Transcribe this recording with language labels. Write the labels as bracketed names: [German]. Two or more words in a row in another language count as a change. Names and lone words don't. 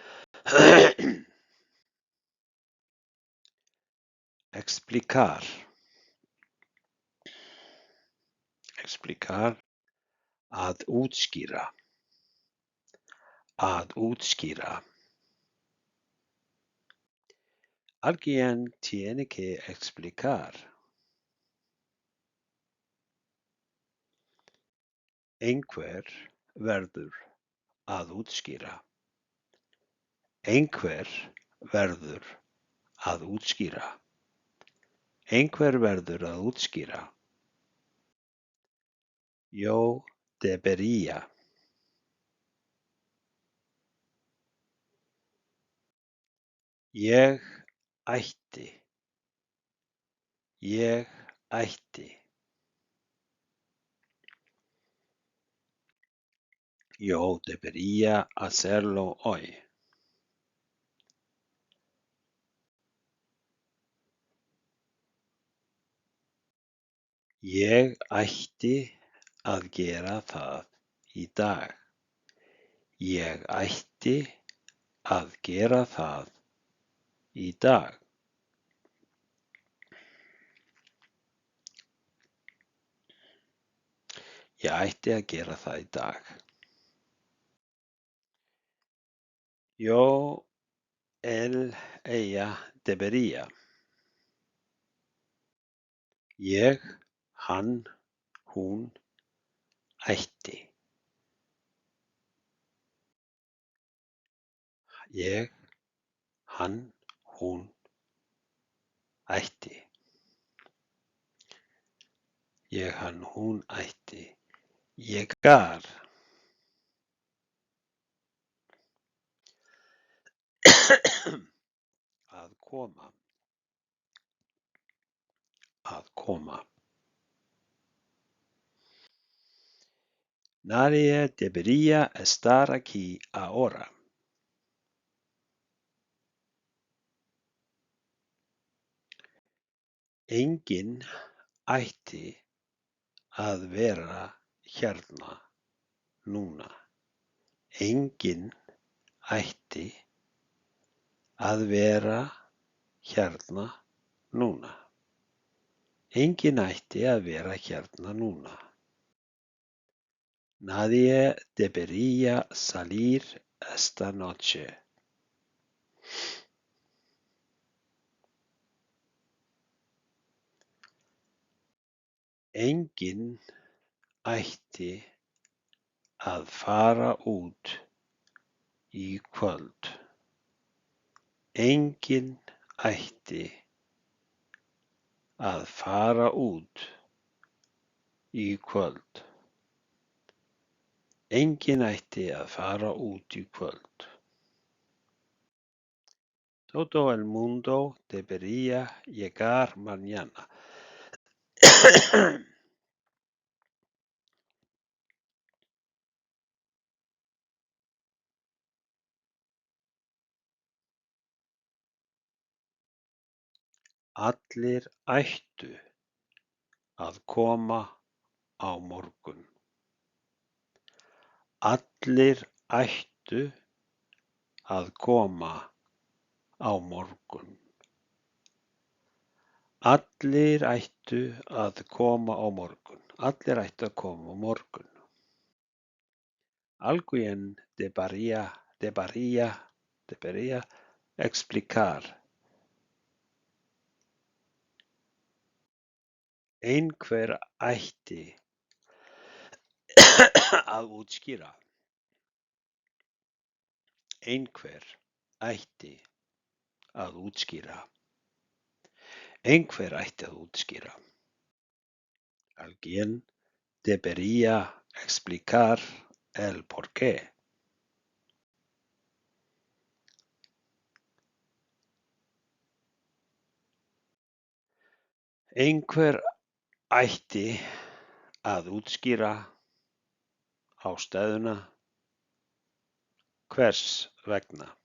[Spanish] Explicar. Explicar. [Icelandic] Að útskýra. Að útskýra. [Spanish] Alguien tiene que explicar. [Icelandic] Einhver verður að útskýra. Einhver verður að útskýra. Einhver verður að útskýra. [Spanish] Yo debería. [Icelandic] Ég ætti. Ég ætti. [Spanish] Yo debería hacerlo hoy. [Icelandic] Ég ætti að gera það í dag. Ég ætti að gera það í dag. Ég ætti að gera það í dag. [Spanish] Yo ella debería. [Icelandic] Ég, hann, hún, ætti. Ég, hann, hún, ætti. Ég, hann, hún, ætti. Llegar. Að koma. Að koma. [Spanish] Nadie debería estar aquí ahora. [Icelandic] Enginn ætti að vera hérna núna. Enginn ætti að vera hérna núna. Enginn ætti að vera hérna núna. [Spanish] Nadie debería salir esta noche. [Icelandic] Enginn ætti að fara út í kvöld. Enginn ætti að fara út í kvöld. Enginn ætti að fara út í kvöld. [Spanish] Todo el mundo debería llegar mañana. [Icelandic] Allir ættu að koma á morgun. Allir ættu að koma á morgun. Allir ættu að koma á morgun. Allir ættu að koma á morgun. [Spanish] Alguien debería explicar. [Icelandic] Einhver ætti að útskýra. Einhver ætti að útskýra. Einhver ætti að útskýra. [Spanish] Alguien debería explicar el porqué. [Icelandic] Einhver ætti að útskýra ástæðuna. Hvers vegna?